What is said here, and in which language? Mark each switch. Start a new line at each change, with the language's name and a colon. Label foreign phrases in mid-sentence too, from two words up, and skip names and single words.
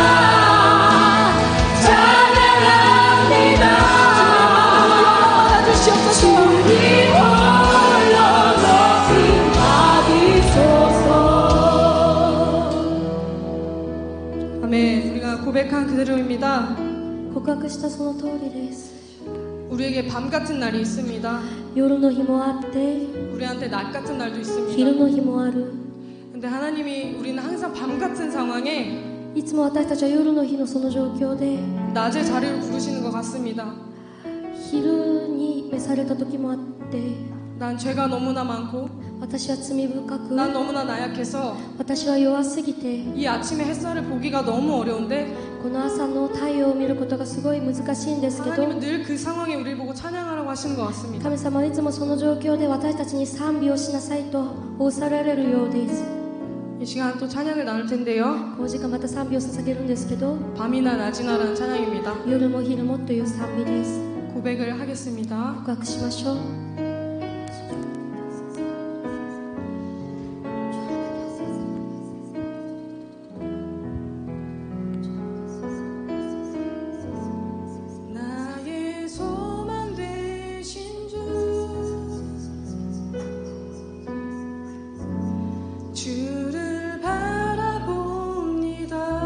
Korean: 찬양합니다. 주님 홀로 높임 받으소서. 아멘. 우리가 고백한 그대로입니다.
Japanese: 告白したその通りです。
Korean: 우리에게 밤 같은 날이 있습니다.
Japanese: 夜の日もあって
Korean: 우리한테 낮 같은 날도
Japanese: 昼
Korean: 있습니다.
Japanese: の日もある。
Korean: 근데 하나님이 우리는 항상 밤 같은 상황에
Japanese: いつも私たちは夜の日のその状況で
Korean: 낮의 자리를 부르시는 것 같습니다.
Japanese: 昼に召された時もあって、
Korean: 난 죄가 너무나 많고
Japanese: 私は罪深く
Korean: 난 너무나 나약해서
Japanese: 私は弱すぎて
Korean: 이 아침에 햇살을 보기가 너무 어려운데
Japanese: この朝の太陽を見ることがすごい難しいんですけど、
Korean: 하나님은 늘 그 상황에 우리를 보고 찬양하라고 하시는 것 같습니다.
Japanese: 神様はいつもその状況で私たちに賛美をしなさいと仰せられるようです。
Korean: 이 시간 또 찬양을 나눌 텐데요.
Japanese: この時間また賛美を捧げるんですけど、
Korean: 밤이나 낮이나라는 찬양입니다.
Japanese: 夜も昼もという賛美です。
Korean: 고백을 하겠습니다.
Japanese: 告白しましょう。
Korean: 나의 소망 되신 주, 주를 바라봅니다.